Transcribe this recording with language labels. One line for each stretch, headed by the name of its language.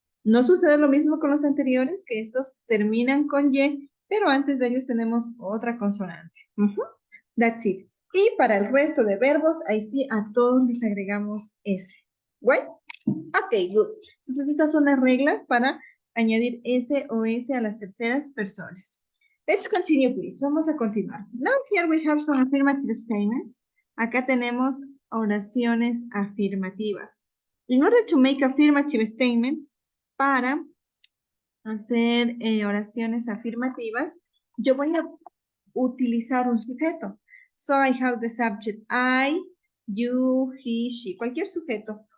Spanish: No sucede lo mismo con los anteriores, que estos terminan con Y, pero antes de ellos tenemos otra consonante.
English: That's it.
Spanish: Y para el resto de verbos, ahí sí a todos les agregamos S.
English: ¿Right? Ok, good.
Spanish: Entonces estas son las reglas para añadir S o S a las terceras personas.
English: Let's continue, please.
Spanish: Vamos a continuar.
English: Now here we have some affirmative statements.
Spanish: Acá tenemos oraciones afirmativas.
English: In order to make affirmative statements,
Spanish: para hacer oraciones afirmativas, yo voy a utilizar un sujeto.
English: So I have the subject I, you, he, she,
Spanish: cualquier sujeto.